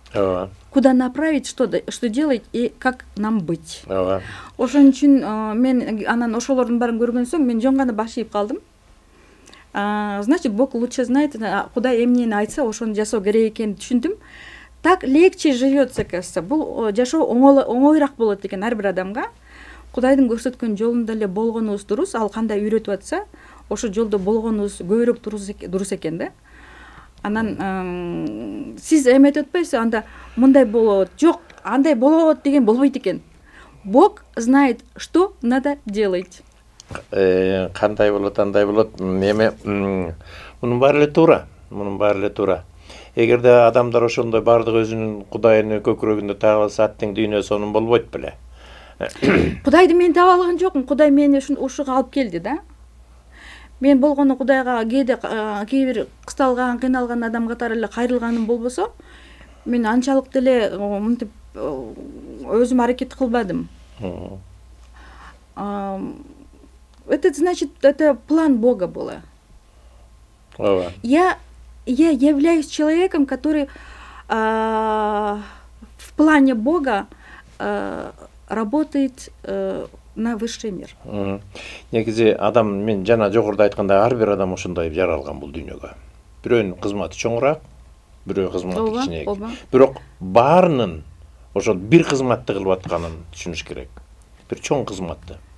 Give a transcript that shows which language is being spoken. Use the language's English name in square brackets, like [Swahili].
[Russian] Куда направить, что делать и как нам быть. [Kyrgyz] Ошон үчүн мен анан ошолордун баарын көргөн соң мен жөн гана баш ийип калдым. [Russian] Значит, Бог лучше знает, [Kyrgyz] Кудай эмнени айтса ошону жасоо керек экенин түшүндүм. [Russian] Так легче живется, кажется. [Kyrgyz] Бул жашоо оңоюраак болот экен ар бир адамга. Кудайдын көрсөткөн жолунда эле болгонубуз дурус, ал кандай үйрөтүп атса, ошо жолдо болгонубуз көбүрөөк дурус экен да. Анан сиз эметип атпайсызбы, анда мындай болот, жок, андай болот деген болбойт экен. [Russian] Бог знает, что надо делать. [Kyrgyz] Кандай болот, андай болот. Эме мунун баары эле туура. Эгерде адамдар ошондой бардык өзүнүн Кудайын көкүрөгүндө таап алса, аттең дүйнө сонун болбойт беле. Кудайды мен таап алган жокмун. Кудай мени ушуга алып келди да. Мен болгону Кудайга кээ бир кысталган, кыйналган адам катары эле кайрылганым болбосо, мен анчалык деле мынтип өзүм аракет кылбадым. [Russian] Это значит, это план Бога было. Я являюсь человеком, который в плане Бога работает на высший мир. [Kyrgyz] Негизи адам, мен жана жогоруда айтканда, ар бир адам ошондой жаралган бул дүйнөгө. Бирөөнүн кызматы чоңураак, бирөө кызматы кичинераак. Бирок баарынын ошол бир кызматты кылып атканын түшүнүш керек. Бир чоң кызматты.